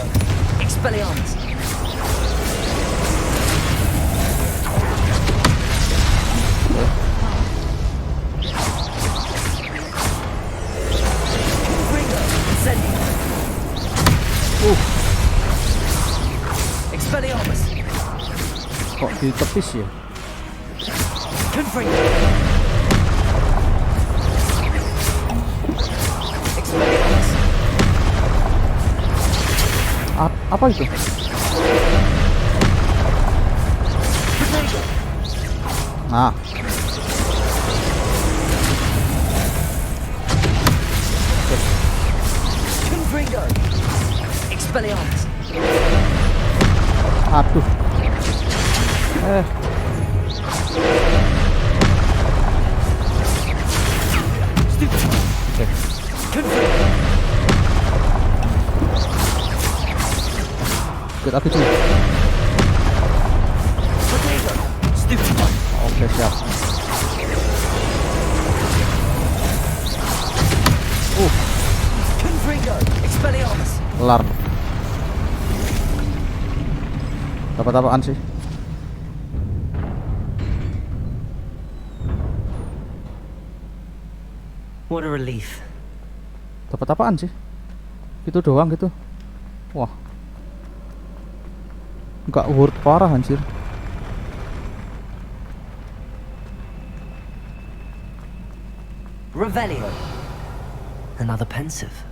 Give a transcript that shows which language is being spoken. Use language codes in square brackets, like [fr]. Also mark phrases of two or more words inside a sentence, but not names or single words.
[id] Expelliarmus. Confringo. Incendio. Expelliarmus. Kok ditepis ya? Confringo. Expelliarmus. Apa itu? Fatigo. Nah. Confringo. Expelliarmus. Aduh. Confringo. Ikut aku cuy. Fatigo. Stupid. Oke, siap. Confringo. Expelliarmus. Kelar. Dapat apaan sih? [en] What a relief. [id] Dapat apaan sih? Itu doang gitu. Wah. Nggak worth parah anjir. Revelio. [en] Another pensive.